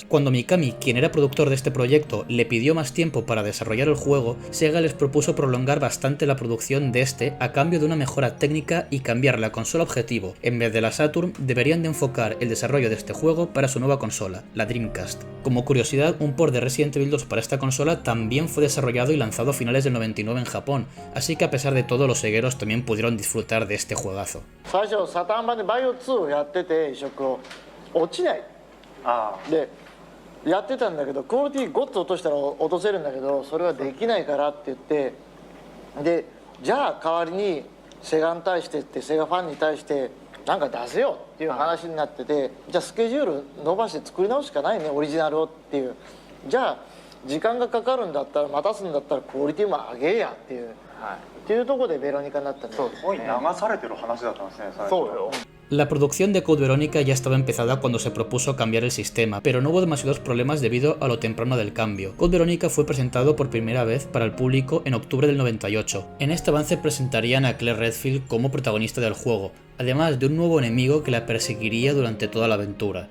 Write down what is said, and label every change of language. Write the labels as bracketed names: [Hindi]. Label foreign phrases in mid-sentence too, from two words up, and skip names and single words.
[Spanish] Cuando Mikami, quien era productor de este proyecto, le pidió más tiempo para desarrollar el juego, Sega les propuso prolongar bastante la producción de este a cambio de una mejora técnica y cambiar la consola objetivo. En vez de la Saturn, deberían de enfocar el desarrollo de este juego para su nueva consola, la Dreamcast. Como curiosidad, un port de Resident Evil 2 para esta consola también fue desarrollado y lanzado a finales del 99 en Japón, así que a pesar de todo los segueros también pudieron disfrutar de este juegazo. [Japanese] バイオ2をやってて移植を落ちないでやってたんだけどクオリティゴッと落としたら落とせるんだけどそれはできないからって言ってでじゃあ代わりにセガに対してってセガファンに対してなんか出せよっていう話になっててじゃあスケジュール伸ばして作り直すしかないねオリジナルをっていうじゃあ時間がかかるんだったら待たすんだったらクオリティも上げやっていう、っていうところでベロニカになったんですよ。すごい流されてる話だったんですね、最初。そうよ。 [Spanish] La producción de Code Veronica ya estaba empezada cuando se propuso cambiar el sistema, pero no hubo demasiados problemas debido a lo temprano del cambio. Code Veronica fue presentado por primera vez para el público en octubre del 98. En este avance presentarían a Claire Redfield como protagonista del juego, además de un nuevo enemigo que la perseguiría durante toda la aventura.